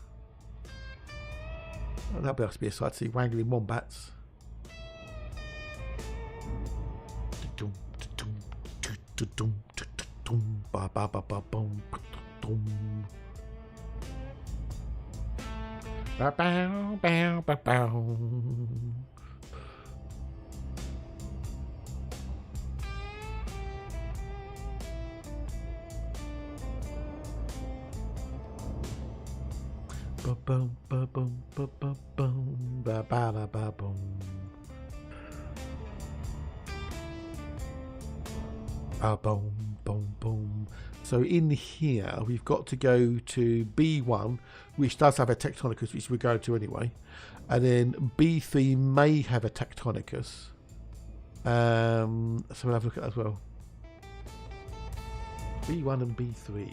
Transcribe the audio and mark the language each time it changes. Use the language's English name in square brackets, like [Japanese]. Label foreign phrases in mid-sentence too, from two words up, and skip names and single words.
[English] Oh, that'll be nice to be a sight to see, wrangling wombats. Bow, bow, bow, bow, bow. Ba boom, ba boom, ba ba boom, ba ba ba ba boom. Ba boom, boom, boom. So in here, we've got to go to B1, which does have a Tectonicus, which we're going to anyway. And then B3 may have a Tectonicus. So we'll have a look at that as well. B1 and B3.